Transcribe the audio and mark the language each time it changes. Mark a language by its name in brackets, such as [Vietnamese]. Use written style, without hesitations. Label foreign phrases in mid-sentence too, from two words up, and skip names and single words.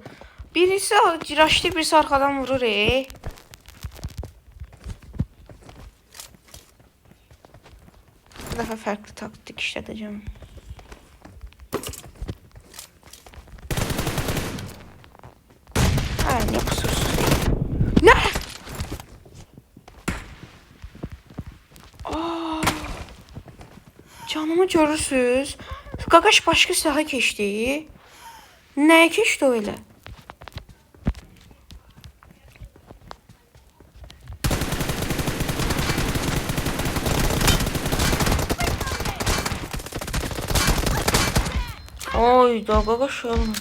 [Turkish] Birisi raşlı birisi arkadan vurur Bu defa farklı taktik işleteceğim. Ay ne kusursuz. Ne? Aa, canımı görürsünüz. [Azerbaijani] Qaqaş başqa silaha keçdi. Nəyə keçdi öyle? Oy da qaqaş olmur.